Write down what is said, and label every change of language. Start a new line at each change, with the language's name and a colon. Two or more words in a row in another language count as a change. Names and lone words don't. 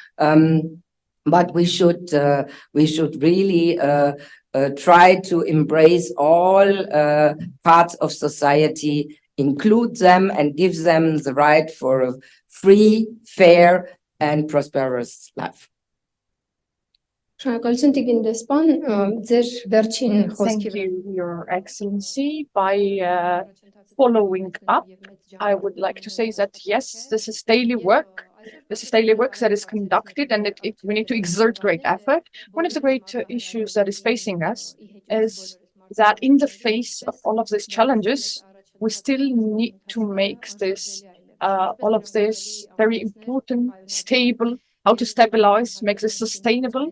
English: But we should really try to embrace all parts of society, include them, and give them the right for a free, fair, and prosperous life.
Armenian: Շնորհակալություն Տիգին դեսպան, ձեր վերջին
English: Thank
Armenian: խոսքի
English: you, Your Excellency. By following up, I would like to say that yes, this is daily work. This is daily work that is conducted, and we need to exert great effort. One of the great issues that is facing us is that in the face of all of these challenges, we still need to make this all of this very important, stable, how to stabilize, make this sustainable.